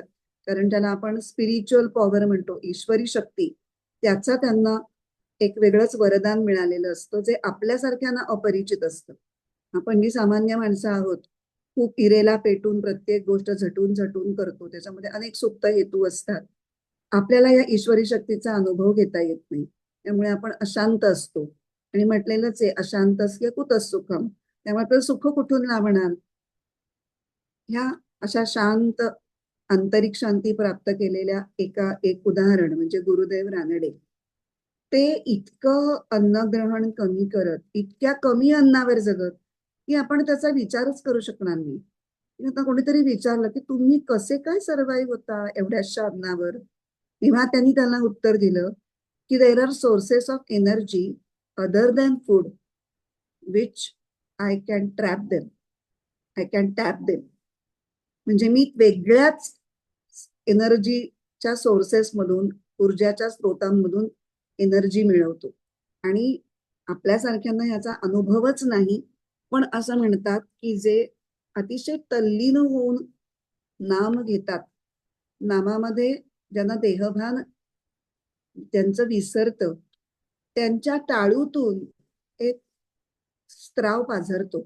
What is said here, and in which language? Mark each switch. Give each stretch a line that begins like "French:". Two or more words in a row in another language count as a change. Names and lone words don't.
Marathi: कारण त्याला आपण
English: spiritual power
Marathi: म्हणतो, ईश्वरी शक्ती, त्याचा त्यांना एक वेगळंच वरदान मिळालेलं असतं जे आपल्यासारख्यांना अपरिचित असतं. आपण जी सामान्य माणसं आहोत खूप इरेला पेटून प्रत्येक गोष्ट झटून झटून करतो, त्याच्यामध्ये अनेक सुप्त हेतू असतात. आपल्याला या ईश्वरी शक्तीचा अनुभव घेता येत नाही. त्यामुळे आपण अशांत असतो आणि म्हटलेलंच आहे
Sanskrit: अशांतस्य कुतः सुखम.
Marathi: त्यामुळे आपल्याला सुख कुठून लाभणार. ह्या अशा शांत आंतरिक शांती प्राप्त केलेल्या एक उदाहरण म्हणजे गुरुदेव रानडे. ते इतकं अन्नग्रहण कमी करत, इतक्या कमी अन्नावर जगत की आपण त्याचा विचारच करू शकणार नाही. आता कोणीतरी विचारलं की तुम्ही कसे काय सर्व्हाइव्ह होता एवढ्याशा अन्नावर. तेव्हा त्यांनी त्याला उत्तर दिलं की
English: there are sources of energy other than food which I can trap them, I can tap them.
Marathi: म्हणजे मी वेगळ्याच एनर्जीच्या सोर्सेस मधून, ऊर्जाच्या स्रोतांमधून एनर्जी मिळवतो. आणि आपल्यासारख्यांना याचा अनुभवच नाही. पण असं म्हणतात की जे अतिशय तल्लीन होऊन नाम घेतात, नामामध्ये ज्यांना देहभान त्यांचं विसरतं, त्यांच्या टाळूतून एक स्त्राव पाझरतो.